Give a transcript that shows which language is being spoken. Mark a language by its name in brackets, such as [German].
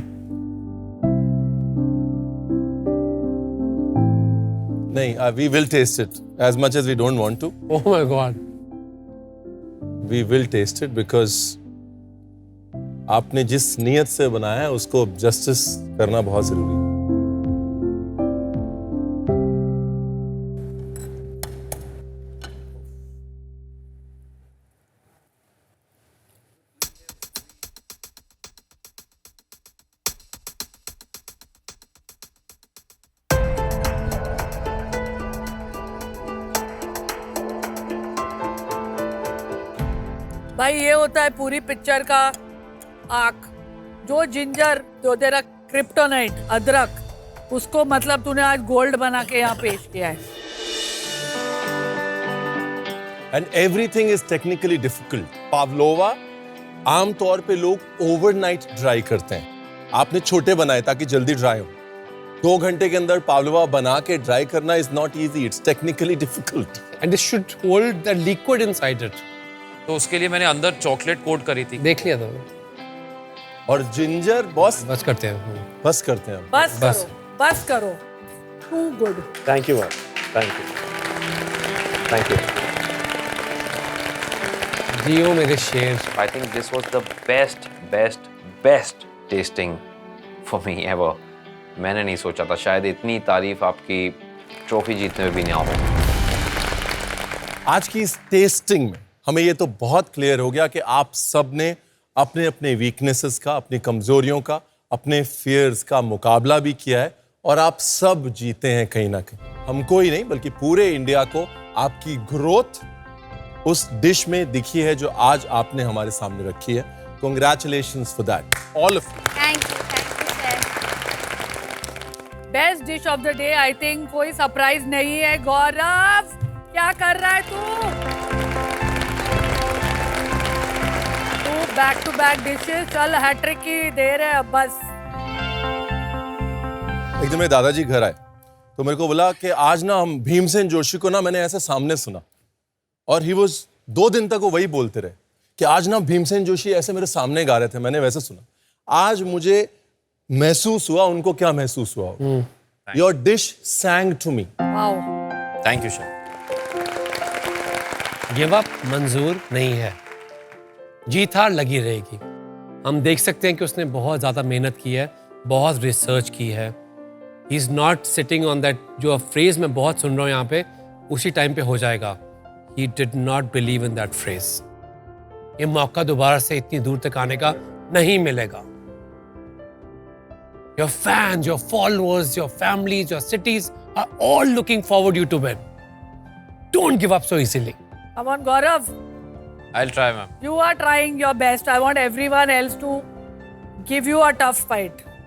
[Hindi] नहीं, [English] we will taste it as much as we don't want to. Oh my God. We will taste it because [Hindi] आपने जिस नीयत से बनाया है उसको जस्टिस करना बहुत जरूरी है। भाई ये होता है पूरी पिक्चर का आर्क। जो जिंजर, जो तेरा क्रिप्टोनाइट, अदरक, उसको मतलब तूने आज गोल्ड बना के यहाँ पेश किया है। [English] And everything is technically difficult. [Hindi] Pavlova आमतौर पे लोग ओवरनाइट ड्राई करते हैं। आपने छोटे बनाए ताकि जल्दी ड्राई हो। 2 घंटे के अंदर पावलोवा बना के ड्राई करना [English] is not easy. It's technically difficult. And this should hold the liquid inside it. [Hindi] तो उसके लिए मैंने अंदर चॉकलेट कोट करी थी। देख लिया था। और जिंजर बॉस बस करते हैं। बस करते हैं। बस करो, बस करो। [English] Too good. Thank you ma'am, thank you, thank you. [Hindi] जियो मेरे शेर। [English] I think this was the best tasting for me ever. [Hindi] मैंने नहीं सोचा था शायद इतनी तारीफ आपकी ट्रॉफी जीतने में भी नहीं आओ। आज की इस टेस्टिंग में हमें ये तो बहुत क्लियर हो गया कि आप सब ने अपने अपने वीकनेसेस का, अपनी कमजोरियों का, अपने फियर्स का मुकाबला भी किया है और आप सब जीते हैं कहीं ना कहीं। हमको ही नहीं बल्कि पूरे इंडिया को आपकी ग्रोथ उस डिश में दिखी है जो आज आपने हमारे सामने रखी है। [English] Congratulations for that, all of you. Thank you sir. Best dish of the day, I think [Hindi] कोई सरप्राइज नहीं है। गौरव क्या कर रहा है तू? बैक टू बैक डिशेस, चल हैट्रिक की देर है अब बस। एक दिन मेरे दादाजी घर आए तो मेरे को बोला कि आज ना हम भीमसेन जोशी को ना मैंने ऐसे सामने सुना और [English] he was [Hindi] 2 दिन तक वो वही बोलते रहे कि आज ना भीमसेन जोशी ऐसे मेरे सामने गा रहे थे, मैंने वैसे सुना। आज मुझे महसूस हुआ उनको क्या महसूस हुआ होगा। [English] Your dish sang to me. Wow, thank you sir. [Hindi] Give up मंजूर नहीं है, जीत हार लगी रहेगी। हम देख सकते हैं कि उसने बहुत ज़्यादा मेहनत की है, बहुत रिसर्च की है। [English] he is not sitting on that, [Hindi] जो फ्रेज मैं बहुत सुन रहा हूँ यहाँ पे, उसी टाइम पे हो जाएगा। [English] He did not believe in that phrase. [Hindi] ये मौका दोबारा से इतनी दूर तक आने का नहीं मिलेगा। [English] Your fans, your followers, your families, your cities are all looking forward you to win. Don't give up so easily. come on Gaurav, I'll try ma'am. you are trying your best. I want everyone else to give you a tough fight.